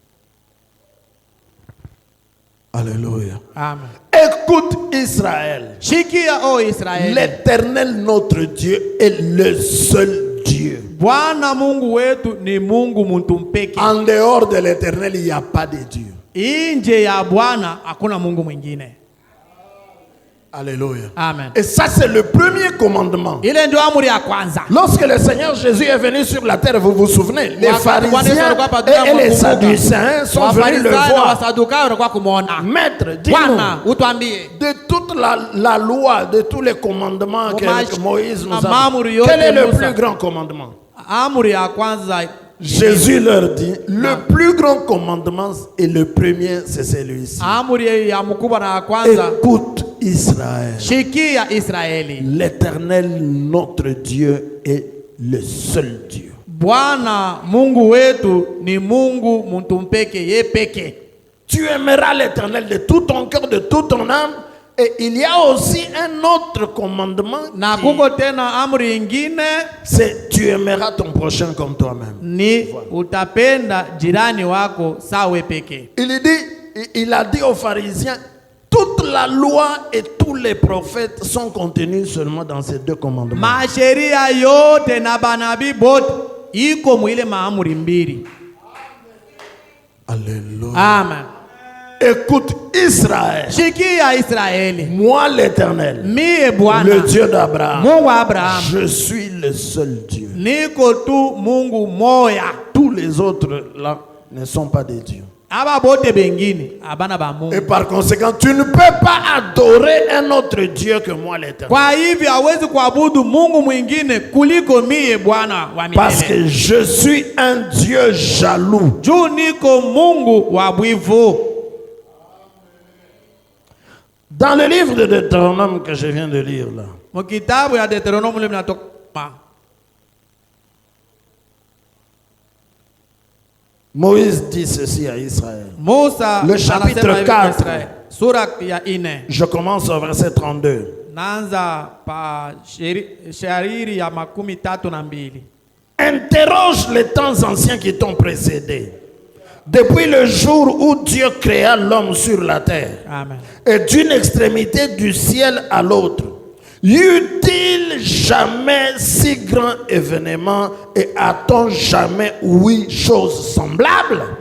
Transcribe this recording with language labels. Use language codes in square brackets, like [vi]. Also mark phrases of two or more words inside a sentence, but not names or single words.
[fr] Alléluia. Amen. Écoute Israël, [sw] Shikia o Israeli, [fr] l'Éternel notre Dieu est le seul Dieu. [sw] Bwana Mungu wetu ni Mungu muntu mpeke. [fr] En dehors de l'Éternel, il n'y a pas de Dieu. [sw] Inje ya Bwana hakuna Mungu mwingine. [fr] Alléluia. Amen. Et ça, c'est le premier commandement. [sw] Ile ndio amri ya kwanza. [fr] Lorsque le Seigneur Jésus est venu sur la terre, vous vous souvenez, les pharisiens et les sadducéens sont venus le voir. Maître, dis-nous, [sw] Bwana, utuambie [fr] de toute la loi, de tous les commandements que Moïse nous a [sw] Amri [fr] dit, [sw] yote [fr] quel est le [sw] Musa. [fr] plus grand commandement? [sw] Amri ya kwanza [fr] Jésus leur dit, le plus grand commandement et le premier, c'est celui-ci. [sw] amri ya mkubwa na ya kwanza, [fr] Écoute Israël. [sw] shikia Israeli, [fr] L'Éternel, notre Dieu, est le seul Dieu. [sw] Bwana Mungu wetu ni Mungu muntu mpeke, ye peke. [fr] Tu aimeras l'Éternel de tout ton cœur, de toute ton âme. Et il y a aussi un autre commandement. [sw] Na kuko tena amri ingine, [fr] C'est tu aimeras ton prochain comme toi-même. [sw] ni utapenda jirani wako sawe peke. [fr] Il a dit aux pharisiens, toute la loi et tous les prophètes sont contenus seulement dans ces deux commandements. [sw] Masheria yote na banabii bote iko mwile maamuri mbili. [fr] Alléluia. Amen. Écoute Israël. [sw] Shikia Israeli, [fr] Moi l'Éternel, [sw] mie Bwana [fr] le Dieu d'Abraham, [sw] Mungu wa Abraham, [fr] je suis le seul Dieu. [sw] niko tu Mungu moya. [fr] Tous les autres là ne sont pas des dieux. [sw] Aba bote bengine abana ba Mungu. [fr] Et par conséquent, tu ne peux pas adorer un autre Dieu que moi l'Éternel. [sw] Kwa hivyo hawezi kuabudu Mungu mwingine kuliko mie Bwana wa [fr] Parce [sw] milele. [fr] que je suis un Dieu jaloux. [sw] Juu niko Mungu wa bwivu. [fr] Dans le livre de Deutéronome que je viens de lire là, [sw] Mkitabu ya Deuteronomy ile mnatoka [fr] Moïse dit ceci à Israël. [sw] Musa [fr] Le chapitre [sw] anasema hivi [fr] 4. [sw] kwa Israeli. Sura ya 4. [fr] Je commence au verset 32. [sw] Naanza pa shairi ya 32. [fr] Interroge les temps anciens qui t'ont précédé. Depuis le jour où Dieu créa l'homme sur la terre, Amen. et d'une extrémité du ciel à l'autre, y eut-il jamais si grand événement et a-t-on jamais ouï chose semblable?